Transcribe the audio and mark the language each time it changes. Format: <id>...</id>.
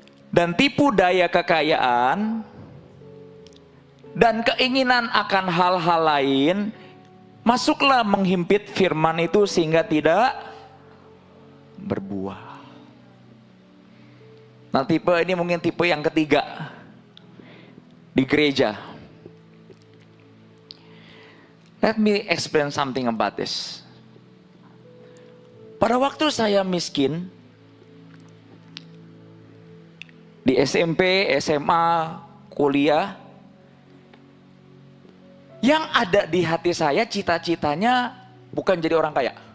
<id>Dan tipu daya kekayaan dan keinginan akan hal-hal lain, masuklah menghimpit firman itu sehingga tidak berbuah. Nah, tipe ini mungkin tipe yang ketiga di gereja.</id> <en>Let me explain something about this.</en> <id>Pada waktu saya miskin, di SMP, SMA, kuliah, yang ada di hati saya cita-citanya bukan jadi orang kaya.</id>